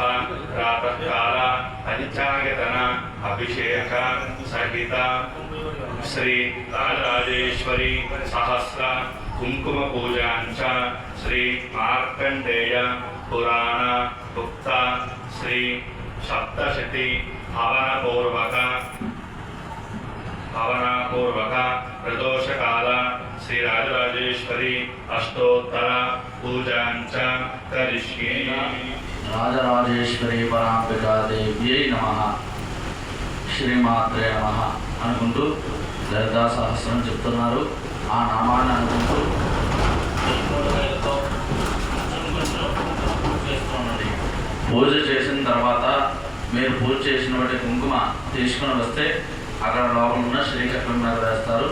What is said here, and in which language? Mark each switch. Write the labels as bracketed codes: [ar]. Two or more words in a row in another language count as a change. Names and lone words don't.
[sa] प्रातःकाल पंचायतन अभिषेक सहित श्री राजराजेश्वरी सहस्र कुंकुम पूजांच श्री मार्कंडेय पुराण उक्त श्री सप्तशती हवनपूर्वक प्रदोष काल श्री राजराजेश्वरी अष्टोत्तर पूजांच करिष्ये। राजराजेश्वरी परांबिका देव्यै नमः శ్రీమాత్రే నమః [te] అనుకుంటూ లలితా సహస్రం చెప్తున్నారు. ఆ నామాన్ని అనుకుంటూ పూజ చేసిన తర్వాత మీరు పూజ చేసినటువంటి కుంకుమ తీసుకుని వస్తే అక్కడ లోపల ఉన్న శ్రీచక్రం మీద వేస్తారు.